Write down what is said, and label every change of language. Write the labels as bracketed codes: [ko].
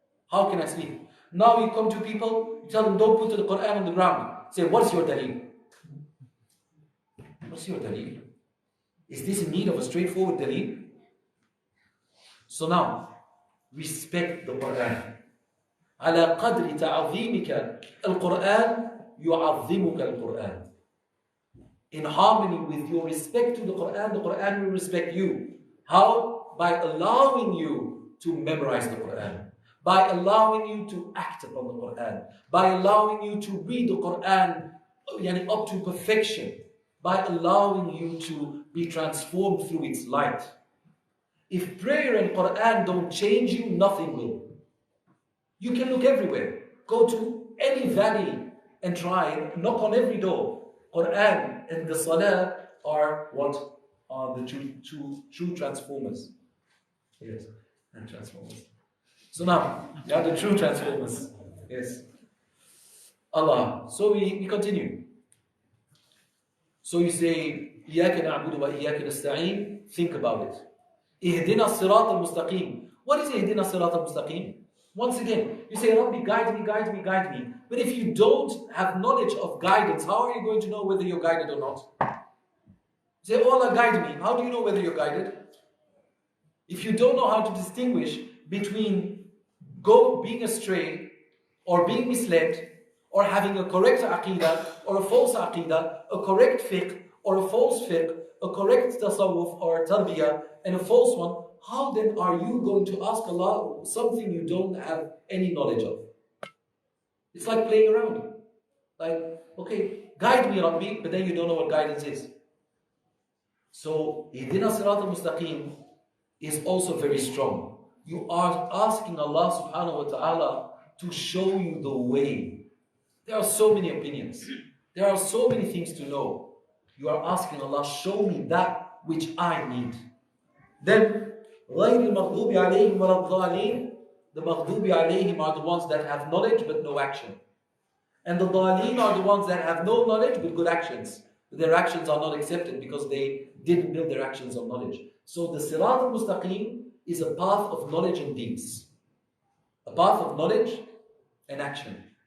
[en] How can I sleep? Now you come to people, you tell them, don't put the Quran on the ground. Say, what's your daleel? What's your daleel? Is this in need of a straightforward daleel? So now, respect the Quran. [ar] على قدر تعظيمك القرآن يعظمك القرآن. [en] In harmony with your respect to the Quran will respect you. How? By allowing you to memorize the Quran. By allowing you to act upon the Quran. By allowing you to read the Quran up to perfection. By allowing you to be transformed through its light. If prayer and Quran don't change you, nothing will. You can look everywhere. Go to any valley and try and knock on every door. Quran and the Salah are what are the true transformers. Yes, and transformers. So now, they are the true transformers. Yes. Allah. So we continue. So you say, [ar] إِيَّاكَ نَعْبُدُ وَإِيَّاكَ نَسْتَعِينُ. [en] Think about it. [ar] إِهْدِنَا الصِّرَاطَ الْمُسْتَقِيمُ. [en] What is [ar] إِهْدِنَا الصِّرَاطَ الْمُسْتَقِيمُ? [en] Once again, you say, Rabbi, guide me, guide me, guide me. But if you don't have knowledge of guidance, how are you going to know whether you're guided or not? You say, oh Allah, guide me. How do you know whether you're guided? If you don't know how to distinguish between being astray or being misled or having a correct aqidah or a false aqidah, a correct fiqh or a false fiqh, a correct tasawwuf or tarbiyah and a false one, how then are you going to ask Allah something you don't have any knowledge of? It's like playing around. Like, okay, guide me, Rabbi, but then you don't know what guidance is. So, Ihdina Sirat al-Mustaqim is also very strong. You are asking Allah subhanahu wa ta'ala to show you the way. There are so many opinions. There are so many things to know. You are asking Allah, show me that which I need. Then, [ar] غَيْرِ الْمَغْضُوبِ عَلَيْهِمْ وَلَا الضَّالِينَ. [en] The maghdubi alayhim are the ones that have knowledge but no action. And the daleen are the ones that have no knowledge but good actions. Their actions are not accepted because they didn't build their actions on knowledge. So the Sirat al-Mustaqim is a path of knowledge and deeds. A path of knowledge and action.